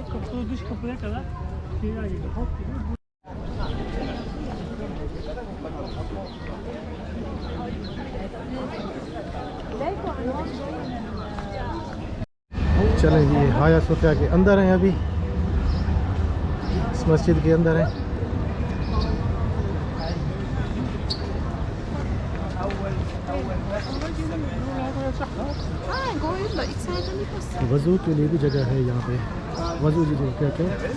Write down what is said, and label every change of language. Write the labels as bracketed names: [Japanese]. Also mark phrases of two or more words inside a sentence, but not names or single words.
[Turkish] Kapıda dış kapıya kadar şeyler geliyor. Hop gibi. [Hindi] चलें जी, हाया सोफिया के अंदर हैं अभी, इस मस्जिद के अंदर हैं। वज़ू के लिए भी जगह है यहाँ पे, वज़ू जी क्या क्या